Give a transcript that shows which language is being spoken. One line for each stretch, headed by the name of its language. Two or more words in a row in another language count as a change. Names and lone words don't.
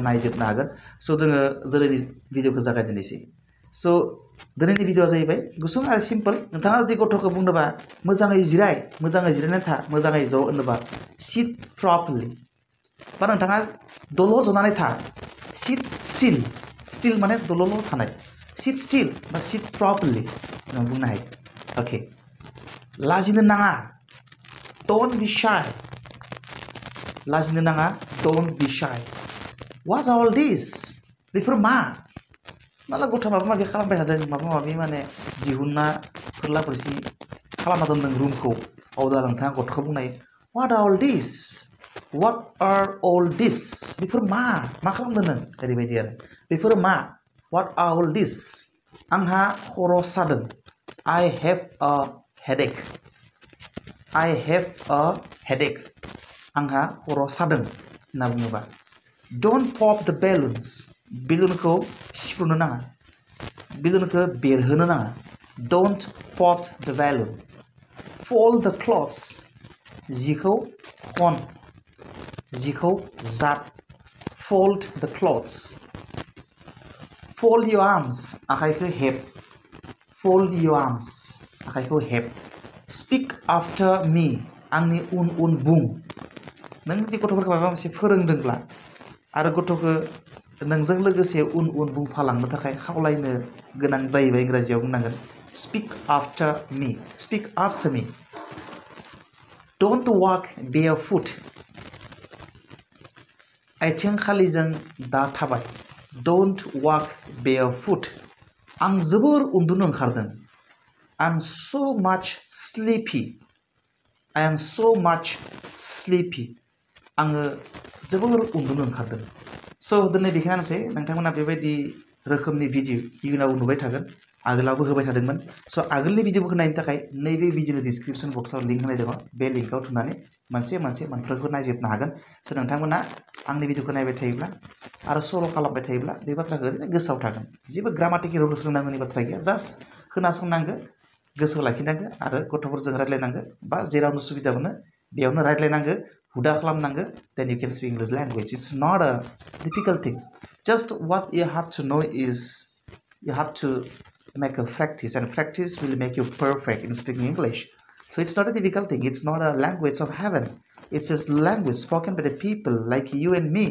Bodo: नायजोबनो हागोन जोङो दिनैनि भिडिअखौ जागायजेननोसै दिनैनि भिडिअआ जाहैबाय गुसुं आरो सिम्पल नोंथाङा जुदि गथ'खौ बुंनोबा मोजाङै जिरायनानै था मोजाङै ज' होनोबा
English: sit properly
Bodo: बा नोंथाङा दलर जनानै था
English: sit still
Bodo: माने दलर थानाय
English: sit still
Bodo: बा
English: sit properly
Bodo: नों बुंनो हायो ओके लाजिनो नाङा
English: Don't be shy.
Bodo: लाजिनो नाङा
English: Don't be shy. What's all this?
Bodo: बेफोर मा? माला गथ' माबा माबि खालामबाय थादों माबा माबि माने दिहुनना फोरला फोरसि खालामना दोनदों रुमखौ अब्ला नोंथाङा गथ'खौ बुंनाय
English: What are all this? What are all this?
Bodo: बेफोर मा खालामदों नों ओरैबायदि आरो बेफोर मा
English: What are all this?
Bodo: आंहा खर' सादों
English: I have a headache. I have a headache.
Bodo: आंहा खर' सादों होनना बुङोबा
English: Don't pop the balloons.
Bodo: बेलुनखौ सिफ्रुनो नाङा बेलुनखौ बेरहोनो नाङा
English: Don't pop the balloon. Fold the clothes.
Bodo: जिखौ खन जिखौ जाब
English: Fold the clothes. Fold your arms.
Bodo: आखाइखौ हेब
English: Fold your arms.
Bodo: आखाइखौ हेब
English: Speak after me.
Bodo: आंनि उन बुं नों जुदि गथ'फोरखौ माबा मोनसे फोरोंदोंब्ला आरो गथ'खौ नोंजों लोगोसे उन बुंफालांनो थाखाय खावलायनो गोनां जायोबा इंराजियाव बुंनांगोन
English: Speak after me. Speak after me. Don't walk barefoot.
Bodo: आथिं खालिजों दा थाबाय
English: Don't walk barefoot.
Bodo: आं जोबोर उन्दुनो ओंखारदों
English: I'm so much sleepy. I am so much sleepy.
Bodo: आङो जोबोर उन्दुनो ओंखारदों दिनै बेखिनियानोसै नोंथांमोना बेबायदि रोखोमनि भिडिअ इयुनाव नुबाय थागोन आगोलावबो होबाय थादोंमोन आगोलनि भिडिअफोरखौ नायनो थाखाय नैबे भिडिअनि डिसक्रिपसन बक्सआव लिंक होनाय दङ बे लिंकआव थुनानै मोनसे मोनफ्रोमखौ नायजोबनो हागोन नोंथांमोना आंनि भिडिअखौ नायबाय थायोब्ला आरो सर' खालामबाय थायोब्ला बे बाथ्राखौ ओरैनो गोसोआव थागोन जेबो
English: grammatical rules
Bodo: रोंनांगौनि बाथ्रा गैया जास्ट खोनासंनांगौ गोसोआव लाखिनांगौ आरो गथ'फोरजों रायज्लायनांगौ बा जेरावनो सुबिदा मोनो बेयावनो रायज्लायनांगौ हुदा खालामनांगौ
English: then you can speak English language. It's not a difficult thing. Just what you have to know is you have to make a practice and practice will make you perfect in speaking English. So it's not a difficult thing. It's not a language of heaven. It's just language spoken by the people like you and me.